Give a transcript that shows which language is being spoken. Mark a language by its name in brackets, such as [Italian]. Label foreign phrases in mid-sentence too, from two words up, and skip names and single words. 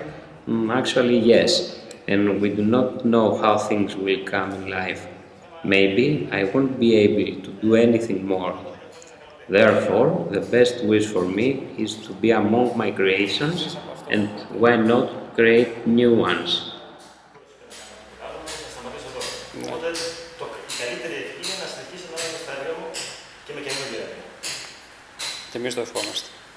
[English] Actually, yes, and we do not know how things will come in life. Maybe I won't be able to do anything more. Therefore, the best wish for me is to be among my creations, and why not create new ones. [Greek] Οπότε, η καλύτερη ευχή είναι να συνεχίσει να είναι στα έργα μου και με καινούργια έργα. Και εμείς το ευχόμαστε.